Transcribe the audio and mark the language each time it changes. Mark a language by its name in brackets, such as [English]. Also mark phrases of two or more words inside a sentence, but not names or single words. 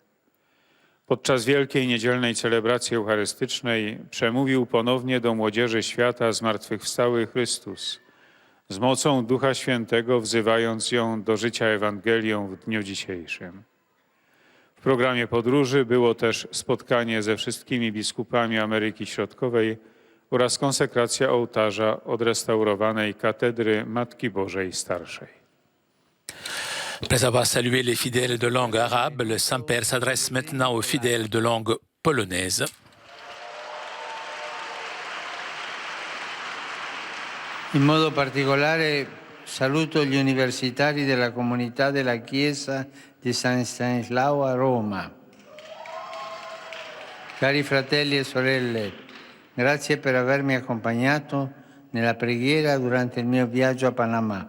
[Polish] Podczas wielkiej niedzielnej celebracji eucharystycznej przemówił ponownie do młodzieży świata zmartwychwstały Chrystus, z mocą Ducha Świętego wzywając ją do życia Ewangelią w dniu dzisiejszym. W programie podróży było też spotkanie ze wszystkimi biskupami Ameryki Środkowej oraz konsekracja ołtarza odrestaurowanej katedry Matki Bożej Starszej. [French] Après avoir salué les fidèles de langue arabe, le Saint-Père s'adresse maintenant aux fidèles de langue polonaise. [Italian] In modo particolare saluto gli universitari della comunità della Chiesa di San Stanislao a Roma. Cari fratelli e sorelle, grazie per avermi accompagnato nella preghiera durante il mio viaggio a Panama.